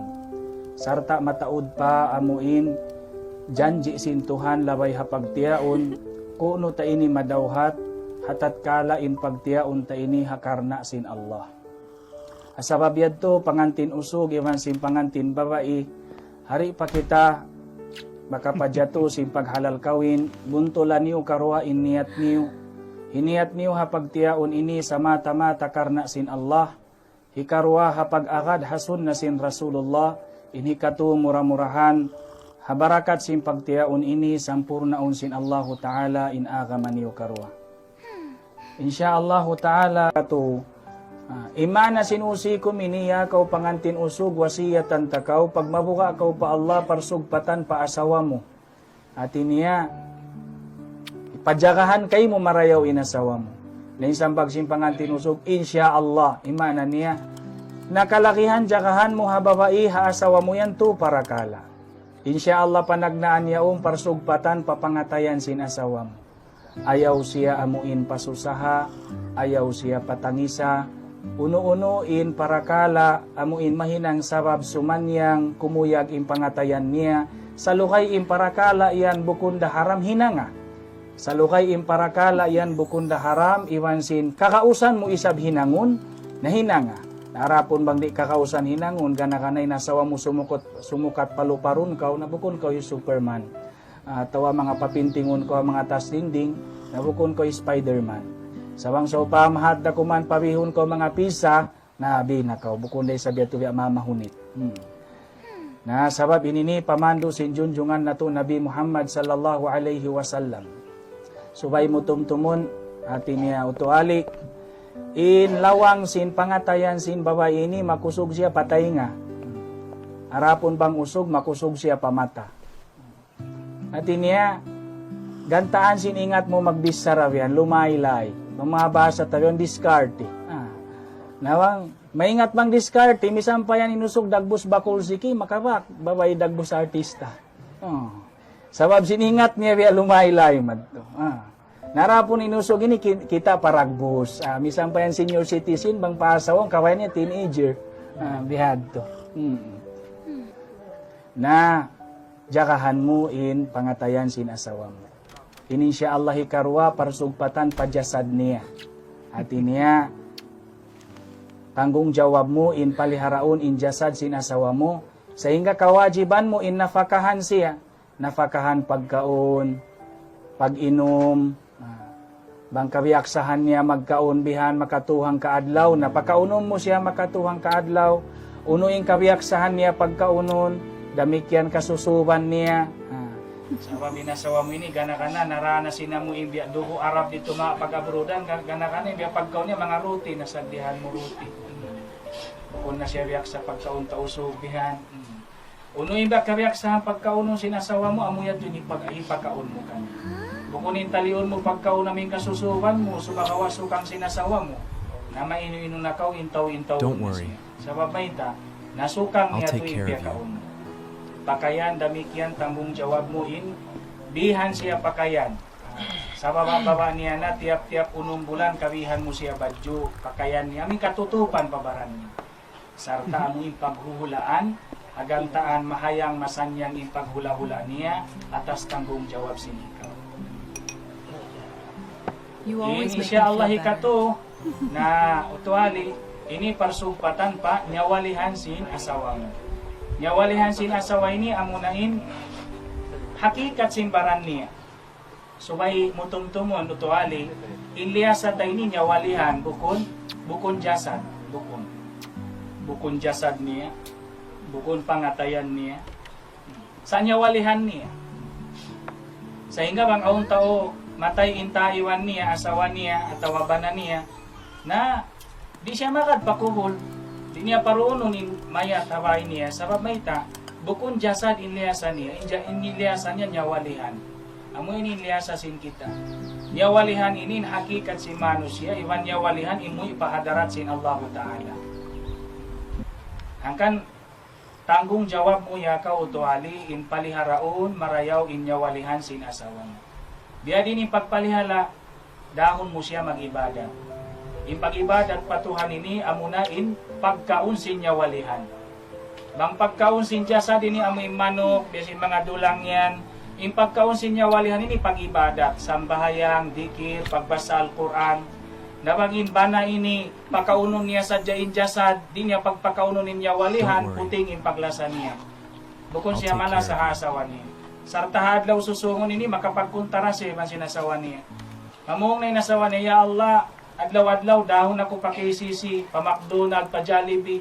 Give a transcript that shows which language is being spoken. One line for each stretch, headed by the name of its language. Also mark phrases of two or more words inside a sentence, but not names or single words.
Tausug: Sarta mataud pa, amuin, janji sin Tuhan labay hapagtiaon, kuno ta ini madawhat, hatat kala in pagtiaon ta ini hakarna sin Allah. Asabab yadto, pangantin usog, iwan sin pangantin babae, hari pa kita, baka padyato sin paghalal kawin, buntulan niyo karwa iniyat niyo. Hiniyat niyo hapagtiaon ini sa mata-mata karna sin Allah. Hikarwa hapag-agad hasun na sin Rasulullah. Inhikatu murah-murahan. Habarakat sin pagtiaon ini sampurnaon sin Allahu Ta'ala in agaman niyo karwa.
Arabic: Insyaallahu Ta'ala ito.
Tausug: Imana sinusikum iniya kau pangantin usog wasiyatan takaw pagmabuka kau pa Allah parsugpatan pa asawa mo. At iniya ipadjakahan kay mo marayaw inasawa mo. Lain bagsin pangantin usog insyaallah imana niya nakalakihan jakahan mo hababai ha asawa mo yan to para kala. Insyaallah panagnaan yaong parsugpatan papangatayan sin asawa mo. Ayaw siya amuin pasusaha, ayaw siya patangisa. Uno-unuin parakala amuin mahinang sabab sumanyang kumuyag in pangatayan niya. Sa lukay in parakala iyan bukunda haram hinanga. Sa lukay in parakala iyan bukunda haram iwansin kakausan mo isab hinangun na hinanga. Narapon bang di kakausan hinangun gana-kanay nasawa mo sumukat paluparun kaw nabukon kaw yung Superman. Tawa mga papintingon ko mga tasdingding nabukon ko yung Spiderman. Sabang so pamahat na kuman pabihon ko mga pisa, na binakaw, bukun day sabi ito mamahunit. Na sabab inini pamando sin junjungan na to Nabi Muhammad
Arabic: sallallahu alaihi wasallam.
Tausug: Subay mo tumtumon, atin niya utuali, in lawang sin pangatayan sin babae ini, makusog siya patay nga. Arapon bang usog, makusog siya pamata. Atin niya, gantaan sin ingat mo magbisaraw yan, lumaylay. Mamabasa tayo, discard. Nawang, maingat bang discard, misan pa yan inusog dagbus bakul siki, makabak, babay dagbus artista. Sabab siningat niya, biya lumaylay madto. Narapon inusog ini, kita paragbus. Misan pa yan
English: senior citizen,
Tausug: bang pasawang, kaway niya, teenager. Bihad to. Na, jakahan mo in pangatayan sin asawa mo.
Arabic: Insya Allah
Tausug: hikarwa parsugpatan pajasad niya. At niya, tanggung jawab mo in paliharaon in jasad sin asawa mo. Sehingga kawajiban mo in nafakahan siya. Nafakahan pagkaon, pag-inom, bang kabiaksahan niya magkaon bihan makatuhang kaadlaw. Napakaunom mo siya makatuhang kaadlaw. Unuing kabiaksahan niya pagkaunon, damikyan kasusuban niya. Sabab inasawa mo ini, gana-kana, naranasin na mo ibiya, duho Arab dito mga pag-abrodan, gana-kana, ibiya pagkaw niya, mga ruti, nasagdihan mo ruti. Kung na siya biyak sa pagkaon tausubihan. Uno ibiya kabiyak sa pagkaon ng sinasawa mo, amuyat yun ipagkaon mo ka. Bukunin talion mo pagkaon namin kasusuban mo, subakawasukang sinasawa mo, na mainu-inu na kaw, intaw-intaw.
English: Don't worry.
Tausug: Sabab may ta, nasukang niya ito
English: take care of
Tausug: ipiyakaon mo. Pakayan, damikyan, tanggung jawab mo in, bihan siya pakayan. Sa baba-baba niya na tiap-tiap unong bulan kawihan mo siya badyo. Pakayan niya. Aming katutupan pabaran niya. Sarta among paghuhulaan. Agantaan mahayang masanyang ipaghula-hula niya. Atas tanggung jawab sinikaw.
English: You always
Tausug: Ini
English: make me
Tausug: siya
English: feel
Tausug: Allah
English: better.
Tausug: hikato na utuali. Ini parsugpatan pa nyawalihan sin asawa mo. Nyawalihan sin asawa ini amunain hakikat sin baran niya. Subay mutumtumon utuali. Ilyasa tayo ini nyawalihan bukon jasad. Bukon jasad niya. Bukon pangatayan niya. Sa nyawalihan niya. Sehingga bang aung tao matay intaiwan niya, asawa niya, at tawabanan niya, na di siya makadpakubol, di niya paruunon in mayat haway niya, sabab mayta, bukon jasad inliasa niya, iniliasa niya nyawalihan. Amo iniliasa sin kita. Nyawalihan ini hakikat si manusia, iwan nyawalihan imu ipahadarat sin Allah Ta'ala. Angkan tanggung jawab mo ya ka utuali in paliharaon marayaw in nyawalihan sin asawa mo. Biya din yung pagpalihala, dahon mo siya mag-ibadat. Yung pag-ibadat patuhan ini, amuna in pagkaun sin nyawalihan. Bang pagkaun sin jasa din amo yung manok, biyasin mga dulang yan. Yung pagkaun sin nyawalihan ini pag-ibadat, sambahayang, dikir, pagbasa Al-Quran. Nabagin bana ini, pakaunon niya sa jain jasad, di niya pagpakaunon ni nyawalihan, puting in paglasa niya. Bukon siya mala sa asawa niya. Sartahad law susungon ini makapagkuntara siya man sinasawa niya. Mamuong na inasawa niya, Ya Allah, adlaw-adlaw dahon ako pa KCC, pa McDonald, pa Jollibee.